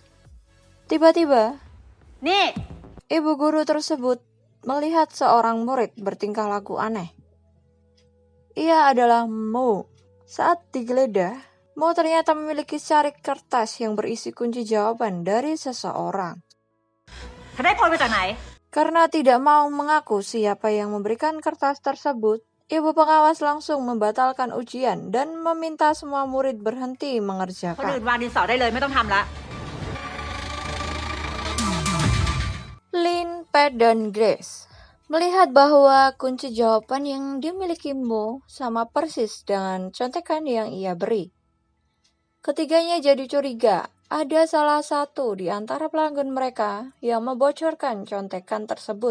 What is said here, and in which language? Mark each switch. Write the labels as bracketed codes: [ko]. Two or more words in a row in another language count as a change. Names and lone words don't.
[id] Tiba-tiba, Nih, ibu guru tersebut melihat seorang murid bertingkah laku aneh. Ia adalah Mo. Saat digeledah, Mo ternyata memiliki sarik kertas yang berisi kunci jawaban dari seseorang. [th] เธอได้โพยมาจากไหน [id] Karena tidak mau mengaku siapa yang memberikan kertas tersebut, ibu pengawas langsung membatalkan ujian dan meminta semua murid berhenti [th] คนอื่น [id] mengerjakan. [th] วางดินสอได้เลยไม่ต้องทำละ [id] Lin, Pat, dan Grace melihat bahwa kunci jawaban yang dimiliki Mo sama persis dengan contekan yang ia beri. Ketiganya jadi curiga ada salah satu di antara pelanggan mereka yang membocorkan contekan tersebut.